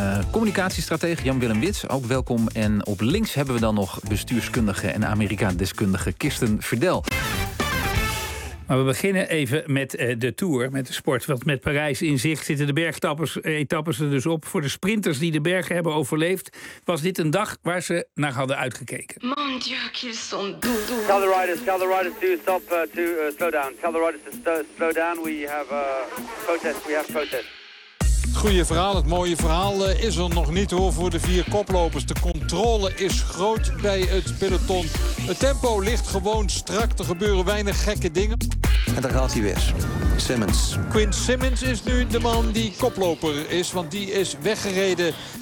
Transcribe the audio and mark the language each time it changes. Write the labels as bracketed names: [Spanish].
[Dutch] Communicatiestratege Jan-Willem Wits, ook welkom. En op links hebben we dan nog bestuurskundige en Amerika-deskundige Kirsten Verdel. Maar we beginnen even met de Tour, met de sport. Want met Parijs in zicht zitten de bergetappes er dus op. Voor de sprinters die de bergen hebben overleefd, was dit een dag waar ze naar hadden uitgekeken. [French] Mon Dieu, [Dutch] Kirsten. [English] Tell the riders to stop, slow down. Tell the riders to slow down. We have protest. [Dutch] Goeie verhaal, het mooie verhaal is er nog niet hoor voor de vier koplopers. De controle is groot bij het peloton. Het tempo ligt gewoon strak, er gebeuren weinig gekke dingen. En daar gaat hij weer, Simmons. Quinn Simmons is nu de man die koploper is, want die is weggereden.